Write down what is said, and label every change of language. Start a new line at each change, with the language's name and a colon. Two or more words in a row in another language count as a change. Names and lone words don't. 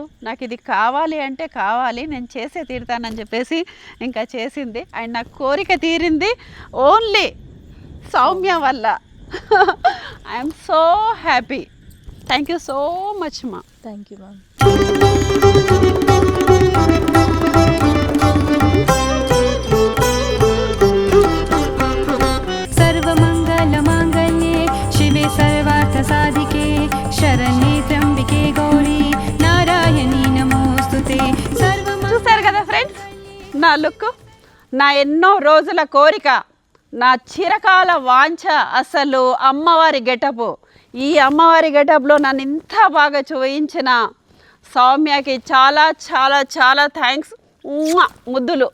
Telugu: నాకు ఇది కావాలి అంటే కావాలి, నేను చేసే తీరుతానని చెప్పేసి ఇంకా చేసింది. అండ్ నాకు కోరిక తీరింది ఓన్లీ సౌమ్య వల్ల.
English: I'm so happy. Thank you so much మా. thank you ma'am.
Sanskrit: सर्वमङ्गलमाङ्गल्ये शिवे सर्वार्थसाधिके शरण्ये त्र्यम्बिके गौरी नारायणी नमोऽस्तुते
Telugu: చూసారు కదా ఫ్రెండ్స్, నా లుక్, నా ఎన్నో రోజుల కోరిక, నా చిరకాల వాంఛ, అసలు అమ్మవారి గెటప్. ఈ అమ్మవారి గెటప్లో నన్ను ఇంత బాగా చూయించిన సౌమ్యకి చాలా చాలా చాలా థ్యాంక్స్, ముద్దులు.